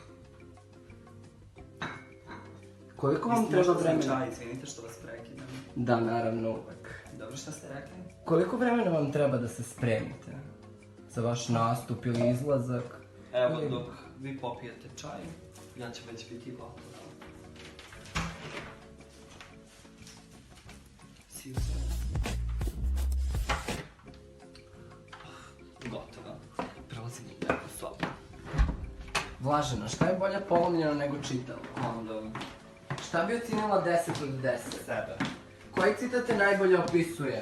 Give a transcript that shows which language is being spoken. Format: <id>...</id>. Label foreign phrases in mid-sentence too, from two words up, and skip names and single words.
<sr>Koliko vam treba vremena? Čaj, izvinite što vas prekidam. Da, naravno, uvek. Dobro, šta ste rekli? Koliko vremena vam treba da se spremite? Za vaš nastup ili izlazak? Evo, dok vi popijete čaj, ja ću već biti gotova.</sr> <en>See you soon.</en> <sr>Gotova. Prelazim u neku sobu. Vlažena, šta je bolje polomljeno nego čitalo? Onda... Šta bi ocenila 10 od 10? Sebe. Koji citat te najbolje opisuje?</sr>